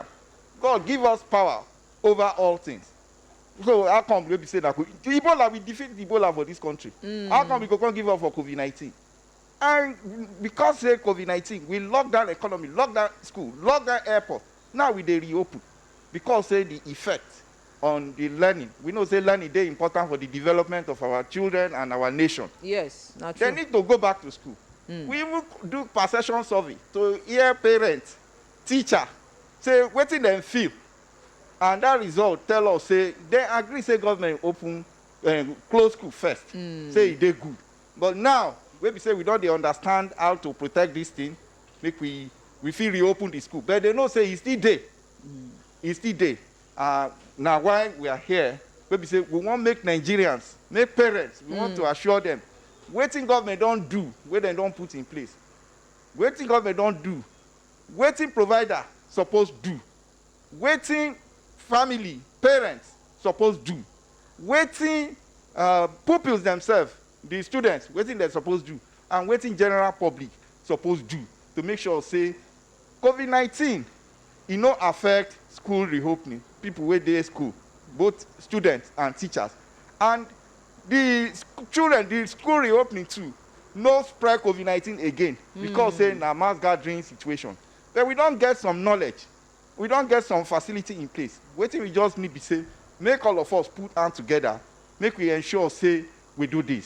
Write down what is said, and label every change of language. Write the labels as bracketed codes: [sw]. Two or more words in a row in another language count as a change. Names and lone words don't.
[pcm] God give us power over all things. So how come we be say that Ebola, we defeat Ebola for this country? How come we go come give up for COVID-19? And because say COVID-19, we lock down economy, lock down school, lock down airport. Now we dey reopen because say the effect on the learning. We know say learning is important for the development of our children and our nation. Yes, not true. They need to go back to school. We even do perception survey to hear parents, teacher, say wetin dem feel. And that result tell us say they agree say government open close school first. Say they good. But now we be say we don't understand how to protect this thing. Make we feel reopen the school. But they know say it's still there. It's still there. Now why we are here, we say we want make Nigerians, make parents, we want to assure them, wetin government don't do, where they don't put in place. Wetin government don't do, wetin provider supposed do, wetin family, parents supposed do, wetin pupils themselves, the students, wetin they supposed do, and wetin general public supposed do to make sure say COVID-19 it no affect school reopening, people wey dey school, both students and teachers. And the children, the school reopening too, no spread COVID-19 again because say na mass gathering situation. But we don't get some knowledge, we don't get some facility in place. Wetin we just need be say, make all of us put hands together, make we ensure say we do this.